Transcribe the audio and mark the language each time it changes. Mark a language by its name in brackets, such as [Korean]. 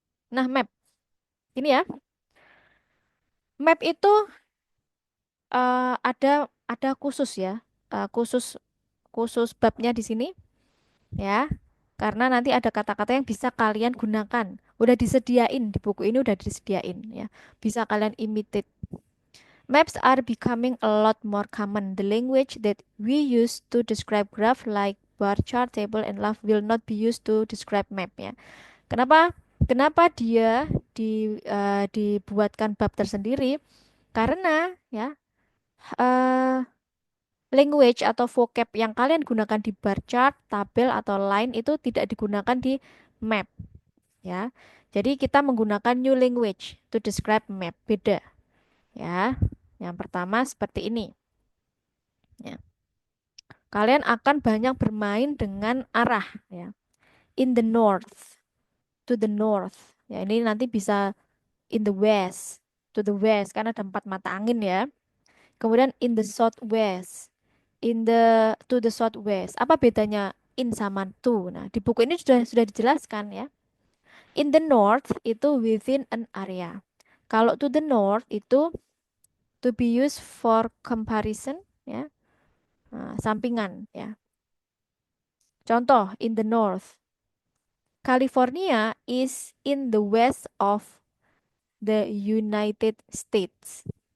[Indonesian] Nah, map. Ini ya. Map itu ada khusus ya. Khusus khusus babnya di sini ya. Karena nanti ada kata-kata yang bisa kalian gunakan. Udah disediain di buku ini udah disediain ya. Bisa kalian imitate. [English] Maps are becoming a lot more common. The language that we use to describe graph like bar chart, table, and love will not be used to describe map ya. [Indonesian] Kenapa? Kenapa dia dibuatkan bab tersendiri? Karena ya eh, language atau vocab yang kalian gunakan di bar chart, tabel atau line itu tidak digunakan di map ya. Jadi kita menggunakan [English] new language to describe map. [Indonesian] Beda ya. Yang pertama seperti ini Kalian akan banyak bermain dengan arah ya. [English] In the north, to the north. [Indonesian] Ya, ini nanti bisa [English] in the west, to the west [Indonesian] karena ada empat mata angin ya. [English] Kemudian in the southwest, in the to the southwest. [Indonesian] Apa bedanya in sama to? Nah, di buku ini sudah dijelaskan ya. [English] In the north itu within an area. [Indonesian] Kalau [English] to the north itu to be used for comparison ya. [Indonesian] Nah, sampingan ya. Contoh in the north. [English] California is in the west of the United States.